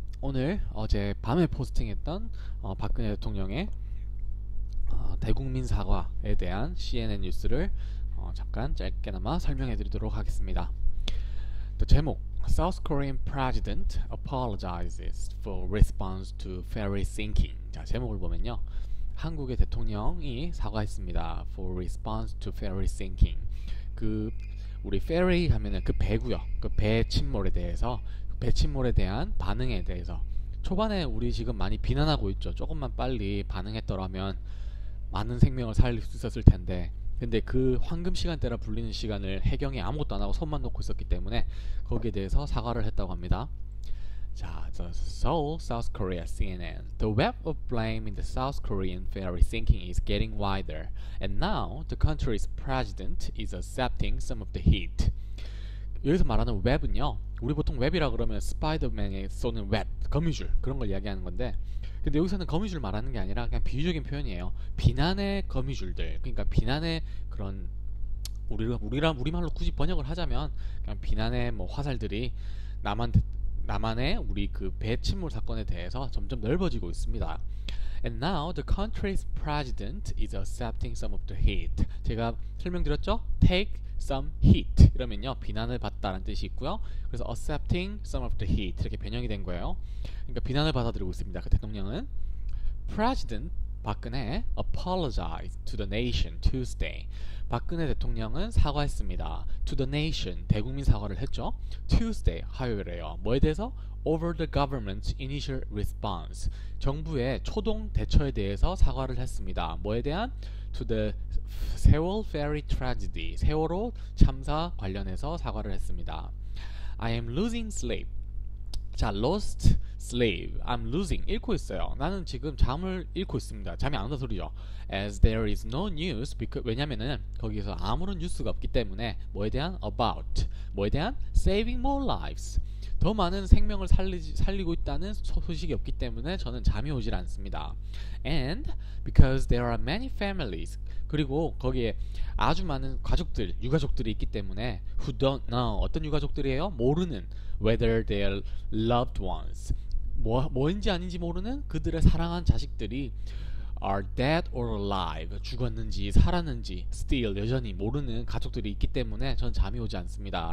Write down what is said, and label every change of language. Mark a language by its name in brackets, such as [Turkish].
[Korean] 오늘 어제 밤에 포스팅했던 박근혜 대통령의 대국민 사과에 대한 CNN 뉴스를 잠깐 짧게나마 설명해 드리도록 하겠습니다. 또 제목 [English] South Korean President Apologizes for Response to Ferry Sinking. [Korean] 자, 제목을 보면요. 한국의 대통령이 사과했습니다. [English] For response to ferry sinking. [Korean] 우리 ferry 하면은 그 배구요. 그 배 침몰에 대해서, 배 침몰에 대한 반응에 대해서. 초반에 우리 지금 많이 비난하고 있죠. 조금만 빨리 반응했더라면 많은 생명을 살릴 수 있었을 텐데. 근데 그 황금 시간대라 불리는 시간을 해경이 아무것도 안 하고 손만 놓고 있었기 때문에 거기에 대해서 사과를 했다고 합니다. [English] 자, the Seoul, South Korea CNN. The web of blame in the South Korean ferry sinking is getting wider, and now the country's president is accepting some of the heat. [Korean] 여기서 말하는 웹은요, 우리 보통 웹이라 그러면 스파이더맨이 쏘는 웹, 거미줄 그런 걸 이야기하는 건데, 근데 여기서는 거미줄 말하는 게 아니라 그냥 비유적인 표현이에요. 비난의 거미줄들, 그러니까 비난의 그런 우리말로 굳이 번역을 하자면 그냥 비난의 뭐 화살들이 남한의 우리 그 배 침몰 사건에 대해서 점점 넓어지고 있습니다. [English] And now the country's president is accepting some of the heat. [Korean] 제가 설명드렸죠? [English] Take some heat. [Korean] 이러면요, 비난을 받다라는 뜻이 있고요. 그래서 [English] accepting some of the heat [Korean] 이렇게 변형이 된 거예요. 그러니까 비난을 받아들이고 있습니다. 그 대통령은 [English] President 박근혜 apologized to the nation Tuesday. [Korean] 박근혜 대통령은 사과했습니다. [English] To the nation, [Korean] 대국민 사과를 했죠. Tuesday, 화요일에요. 뭐에 대해서? [English] Over the government's initial response. [Korean] 정부의 초동 대처에 대해서 사과를 했습니다. 뭐에 대한? [English] To the 세월 ferry tragedy. [Korean] 세월호 참사 관련해서 사과를 했습니다. [English] I am losing sleep. 자, lost sleep. I'm losing. [Korean] 잃고 있어요. 나는 지금 잠을 잃고 있습니다. 잠이 안 온다 소리죠. [English] As there is no news. [Korean] 왜냐면은 거기서 아무런 뉴스가 없기 때문에 뭐에 대한? [English] About. [Korean] 뭐에 대한? [English] Saving more lives. [Korean] 더 많은 생명을 살리고 있다는 소식이 없기 때문에 저는 잠이 오질 않습니다. [English] And because there are many families. [Korean] 그리고 거기에 아주 많은 가족들, 유가족들이 있기 때문에 [English] who don't know. [Korean] 어떤 유가족들이에요? 모르는 [English] whether their loved ones. [Korean] 뭐인지 아닌지 모르는 그들의 사랑한 자식들이 [English] are dead or alive. [Korean] 죽었는지 살았는지 still 여전히 모르는 가족들이 있기 때문에 전 잠이 오지 않습니다.